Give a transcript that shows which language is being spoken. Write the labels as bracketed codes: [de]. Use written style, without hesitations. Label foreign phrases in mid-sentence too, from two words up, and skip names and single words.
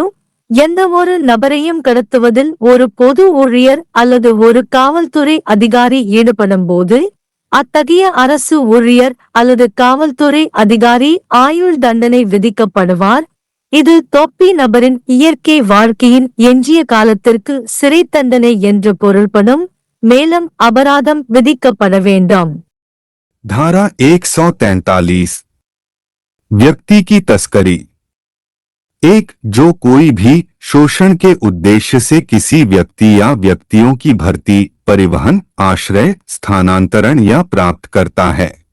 [ta] எந்த ஒரு நபரையும் கடத்துவதில் ஒரு பொது ஊழியர் அல்லது ஒரு காவல்துறை அதிகாரி ஈடுபடும் போது அத்தகைய அரசு ஊழியர் அல்லது காவல்துறை அதிகாரி ஆயுள் தண்டனை விதிக்கப்படுவார், இது தொப்பி நபரின் இயற்கை வாழ்க்கையின் எஞ்சிய காலத்திற்கு சிறை தண்டனை என்று பொருள்படும், மேலும் அபராதம் விதிக்கப்பட வேண்டும். [hi] धारा 143 व्यक्ति की तस्करी 1. जो कोई भी शोषण के उद्देश्य से किसी व्यक्ति या व्यक्तियों की भर्ती, परिवहन, आश्रय, स्थानांतरण या प्राप्त करता है.